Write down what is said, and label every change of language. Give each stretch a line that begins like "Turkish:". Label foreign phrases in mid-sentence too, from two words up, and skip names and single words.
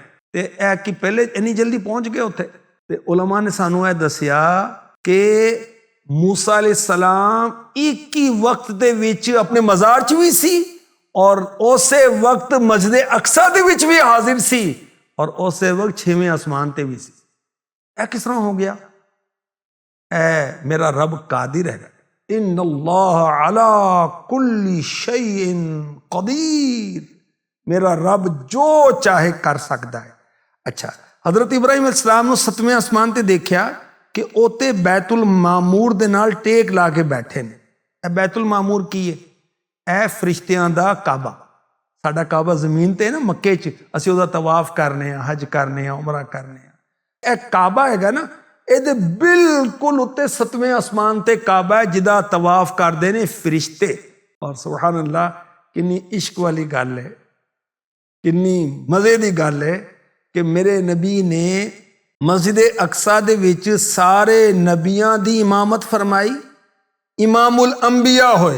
Punjabi: ਤੇ ਐ ਕਿ ਪਹਿਲੇ ਇੰਨੀ ਜਲਦੀ ਪਹੁੰਚ ਗਏ ਉੱਥੇ। ਤੇ ਉਲਮਾ ਨੇ ਸਾਨੂੰ ਇਹ ਦੱਸਿਆ ਕਿ ਮੂਸਾ ਅਲੈਹਿੱਸਲਾਮ ਇੱਕ ਹੀ ਵਕਤ ਦੇ ਵਿੱਚ ਆਪਣੇ ਮਜ਼ਾਰ ਚ ਭੀ ਸੀ ਔਰ ਉਸੇ ਵਕਤ ਮਸਜਿਦ ਅਕਸਾ ਦੇ ਵਿੱਚ ਭੀ ਹਾਜ਼ਿਰ ਸੀ ਔਰ ਉਸੇ ਵਕਤ ਛੇਵੇਂ ਆਸਮਾਨ ਤੇ ਭੀ ਸੀ।
Urdu: اے کس طرح ہو گیا؟ اے میرا رب قادر ہے.
Arabic: إن الله على كل شيء قدير,
Urdu: میرا رب جو چاہے کر سکتا ہے.
Punjabi: ਅੱਛਾ, ਹਜ਼ਰਤ ਇਬਰਾਹਿਮ ਅਲੈਹਿੱਸਲਾਮ ਸਤਵੇਂ ਆਸਮਾਨ ਤੇ ਦੇਖਾ ਕਿ ਓਥੇ ਬੈਤੁਲ ਮਾਮੂਰ ਦੇ ਨਾਲ ਟੇਕ ਲਾ ਕੇ ਬੈਠੇ ਨੇ। ਏ ਬੈਤੁਲ ਮਾਮੂਰ ਕੀ ਹੈ? ਏ ਫ਼ਰਿਸ਼ਤਿਆਂ ਦਾ ਕਾਬਾ। ਸਾਡਾ ਕਾਬਾ ਜ਼ਮੀਨ ਤੇ ਨਾ ਮੱਕੇ ਚ, ਅਸੀਂ ਉਹਦਾ ਤਵਾਫ਼ ਕਰਨੇ, ਹੱਜ ਕਰਨੇ, ਉਮਰਾ ਕਰਨੇ। ਏ ਕਾਬਾ ਹੈਗਾ ਨਾ, ਇਹਦੇ ਬਿਲਕੁਲ ਉੱਤੇ ਸਤਵੇਂ ਆਸਮਾਨ ਤੇ ਕਾਬਾ ਹੈ ਜਿਦਾ ਤਵਾਫ਼ ਕਰਤੇ ਨੇ ਫ਼ਰਿਸ਼ਤੇ। ਔਰ
Arabic: سبحان الله,
Punjabi: ਕਿੰਨੀ ਇਸ਼ਕ ਵਾਲੀ ਗੱਲ ਹੈ, ਕਿੰਨੀ ਮਜ਼ੇ ਦੀ ਗੱਲ ਹੈ ਕਿ ਮੇਰੇ ਨਬੀ ਨੇ ਮਸਜਿਦ ਅਕਸਾ ਦੇ ਵਿੱਚ ਸਾਰੇ ਨਬੀਆਂ ਦੀ ਇਮਾਮਤ ਫ਼ਰਮਾਈ, ਇਮਾਮੁਲ ਅੰਬੀਆ ਹੋਏ।